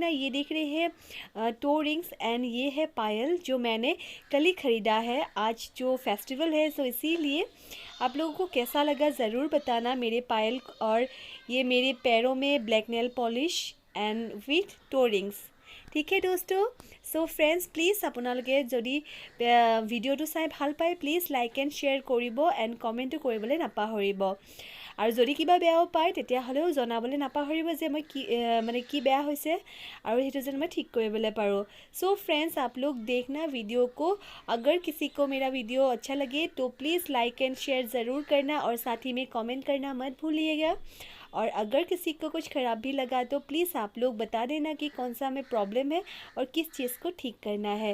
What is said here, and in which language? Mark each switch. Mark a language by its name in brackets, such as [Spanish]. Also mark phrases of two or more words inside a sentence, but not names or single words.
[Hindi] ये देख रहे हैं [English] toe rings and [Hindi] ये है पायल जो मैंने कल ही ख़रीदा है। आज जो फेस्टिवल है सो इसीलिए आप लोगों को कैसा लगा ज़रूर बताना मेरे पायल और ये मेरे पैरों में [English] black nail polish and with toe rings. [Hindi] ठीक है दोस्तों, [English] so friends please [Assamese] আপোনালোকে যদি ভিডিঅ'টো চাই ভাল পায় প্লিজ [English] like and share [Assamese] কৰিব এণ্ড কমেণ্টো কৰিবলৈ নাপাহৰিব। আৰু যদি কিবা বেয়াও পায় তেতিয়াহ'লেও জনাবলৈ নাপাহৰিব যে মই কি বেয়া হৈছে আৰু সেইটো যেন মই ঠিক কৰিবলৈ পাৰোঁ। [English] so friends, [Hindi] आप लोग देखना वीडियो को। अगर किसी को मेरा वीडियो अच्छा लगे तो प्लीज़ [English] like and share [Hindi] ज़रूर करना और साथ ही में कमेंट करना मत भूलिएगा। और अगर किसी को कुछ ख़राब भी लगा तो प्लीज़ आप लोग बता देना कि कौन सा हमें प्रॉब्लम है और किस चीज़ को ठीक करना है।